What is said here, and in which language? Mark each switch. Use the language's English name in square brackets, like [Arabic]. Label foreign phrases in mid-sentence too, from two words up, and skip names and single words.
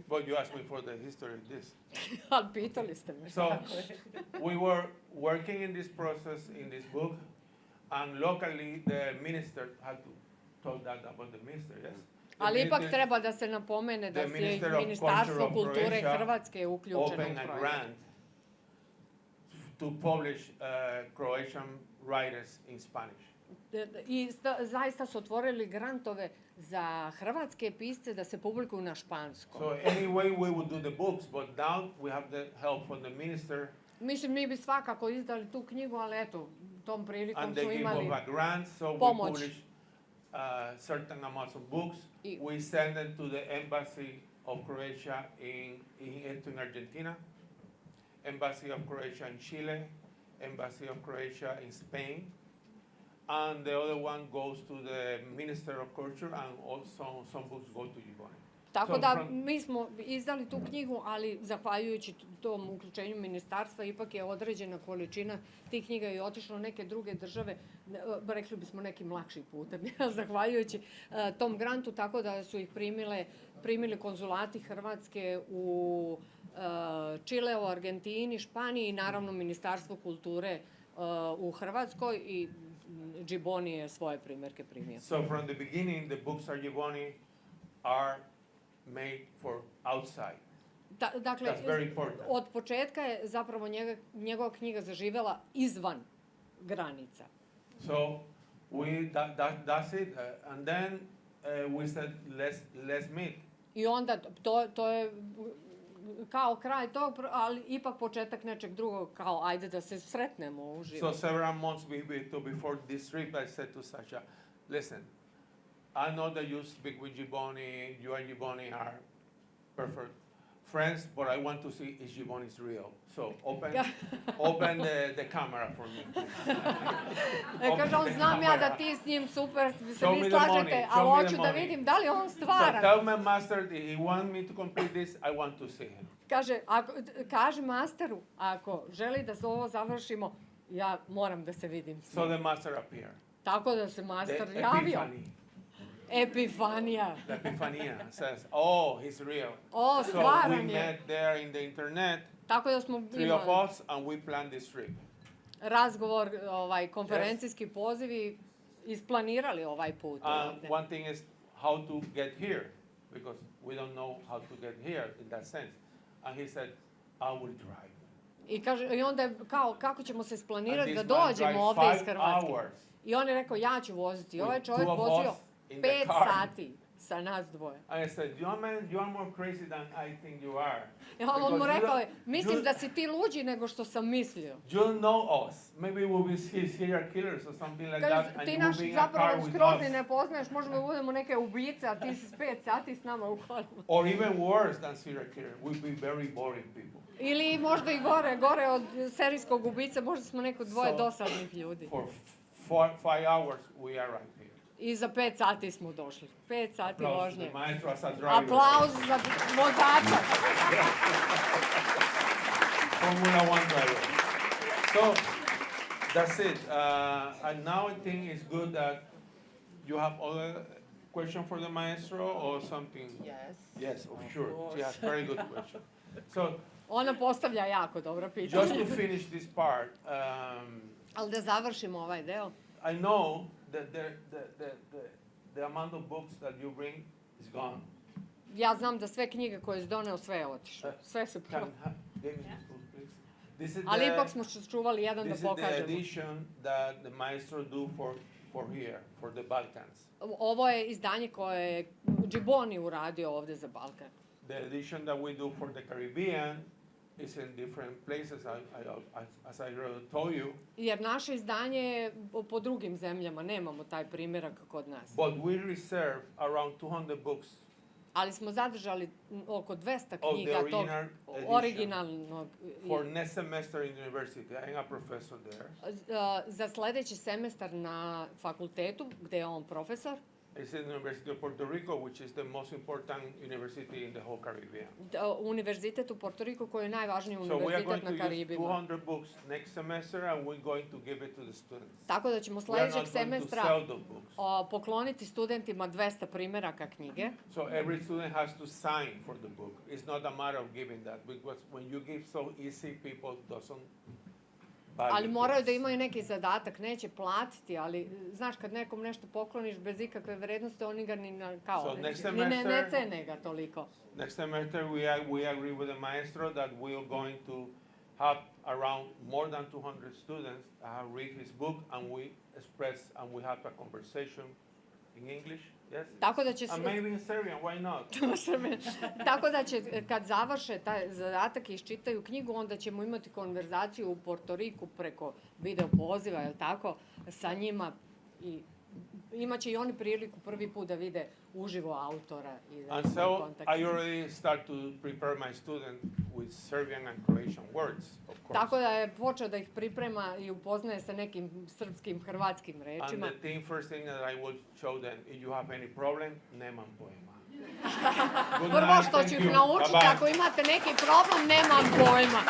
[English] But you asked me for the history of this. [Serbian] Ali pitali ste me. [English] So, we were working in this process, in this book, and locally the minister had to talk that about the minister, yes? [Serbian] Ali ipak treba da se napomene da je Ministarstvo kulture Hrvatske uključeno u projekt. [English] To publish Croatian writers in Spanish. [Serbian] I zaista su otvorili grantove za hrvatske pisce da se publikuju na španskom. [English] So anyway we would do the books, but now we have the help from the minister. [Serbian] Mislim, mi bi svakako izdali tu knjigu, ali eto, tom prilikom su imali pomoć. [English] And they give us a grant, so we publish certain amounts of books. We send them to the embassy of Croatia in Argentina, Embassy of Croatia in Chile, Embassy of Croatia in Spain, and the other one goes to the Minister of Culture, and also some books go to Giovanni. [Serbian] Tako da mi smo izdali tu knjigu, ali zahvaljujući tom uključenju ministarstva ipak je određena količina tih knjiga i otišla u neke druge države, rekli bismo nekim lakšim putem, zahvaljujući tom grantu, tako da su ih primili konzulati Hrvatske u Čileu, Argentini, Španiji i naravno Ministarstvo kulture u Hrvatskoj i Gibboni je svoje primjerke primio. [English] So from the beginning, the books are Gibboni are made for outside. [Serbian] Dakle, od početka je zapravo njegova knjiga zaživela izvan granica. [English] So that's it. And then we said, let's meet. [Serbian] I onda to je kao kraj tog, ali ipak početak nečeg drugog, kao ajde da se sretnemo uživo. [English] So several months before this trip, I said to Sasha, listen, I know that you speak with Gibboni, you and Gibboni are perfect friends, but I want to see if Gibboni is real. So open the camera for me. [Serbian] Kaže on, znam ja da ti s njim super se vi slažete, ali hoću da vidim da li on stvaran. [English] So tell my master that he wants me to complete this, I want to see him. [Serbian] Kaže masteru, ako želi da se ovo završimo, ja moram da se vidim s njim. [English] So the master appeared. [Serbian] Tako da se master javio. Epifanija. [English] The Epifania says, oh, he's real. [Serbian] O, stvaran je. [English] So we met there in the internet, [Serbian] tako da smo [English] three of us, and we planned this trip. [Serbian] Razgovor, konferencijski pozivi, isplanirali ovaj put. [English] One thing is how to get here, because we don't know how to get here in that sense. And he said, I will drive. [Serbian] I onda je kao, kako ćemo se splanirati da dođemo ovdje iz Hrvatske. I on je rekao, ja ću voziti. Ovaj čovjek vozio 5 sati sa nas dvoje. [English] I said, you are more crazy than I think you are. [Serbian] On mu rekao, mislim da si ti luđi nego što sam mislio. [English] You know us. Maybe we'll be serial killers or something like that. [Serbian] Ti naš zapravo skroz ne poznaješ, možemo da budemo neke ubice, a ti si 5 sati s nama u kolima. [English] Or even worse than serial killer, we'll be very boring people. [Serbian] Ili možda i gore od serijskog ubice, možda smo neko dvoje dosadnih ljudi. [English] For 5 hours we arrived here. [Serbian] I za 5 sati smo došli. 5 sati vožnje. Aplauz za vozača. [English] Formula 1 driver. So, that's it. And now I think it's good that you have other question for the maestro or something? Yes, sure. She has very good question. So, [Serbian] ona postavlja jako dobro pitanje. [English] Just to finish this part. [Serbian] Ali da završimo ovaj deo. [English] I know that the amount of books that you bring is gone. [Serbian] Ja znam da sve knjige koje je doneo, sve je otišlo. Sve se prodalo. Ali ipak smo čuvali jedan da pokažemo. [English] This is the edition that the maestro do for here, for the Balkans. [Serbian] Ovo je izdanje koje je Gibboni uradio ovdje za Balkan. [English] The edition that we do for the Caribbean is in different places, as I told you. [Serbian] Jer naše izdanje je po drugim zemljama, nemamo taj primjerak kod nas. [English] But we reserve around 200 books. [Serbian] Ali smo zadržali oko 200 knjiga tog originalnog. [English] For next semester in university, I am a professor there. [Serbian] Za sljedeći semestar na fakultetu, gdje je on profesor. [English] It's in the University of Puerto Rico, which is the most important university in the whole Caribbean. [Serbian] Univerzitet u Puerto Rico koji je najvažniji univerzitet na Karibima. [English] So we are going to use 200 books next semester and we're going to give it to the students. [Serbian] Tako da ćemo sljedećeg semestra pokloniti studentima 200 primjeraka knjige. [English] So every student has to sign for the book. It's not a matter of giving that, because when you give so easy, people doesn't. [Serbian] Ali moraju da imaju neki zadatak, neće platiti, ali znaš kad nekom nešto pokloniš bez ikakve vrednosti, oni ga ni ne cene ga toliko. [English] Next semester we agree with the maestro that we are going to have around more than 200 students read his book and we express and we have a conversation in English. Yes? [Serbian] Tako da će [English] and maybe in Serbian, why not? [Serbian] Tako da će, kad završe taj zadatak i iščitaju knjigu, onda ćemo imati konverzaciju u Porto Riku preko video poziva, jel tako, sa njima i imaće i oni priliku prvi put da vide uživo autora i da [English] And [Serbian] imaju [English] so [Serbian] kontakt. [English] I already start to prepare my student with Serbian and Croatian words, of course. [Serbian] Tako da je počeo da ih priprema i upoznaje sa nekim srpskim, hrvatskim [English] And [Serbian] rečima. [English] first thing that I will show them, if you have any problem, [Serbian] nemam pojma. [English] Good [Serbian] Prvo [English] night, [Serbian] što [English] thank [Serbian] ću [English] you. [Serbian] ih naučiti, [English] Bye-bye. [Serbian] ako imate neki problem, nemam pojma.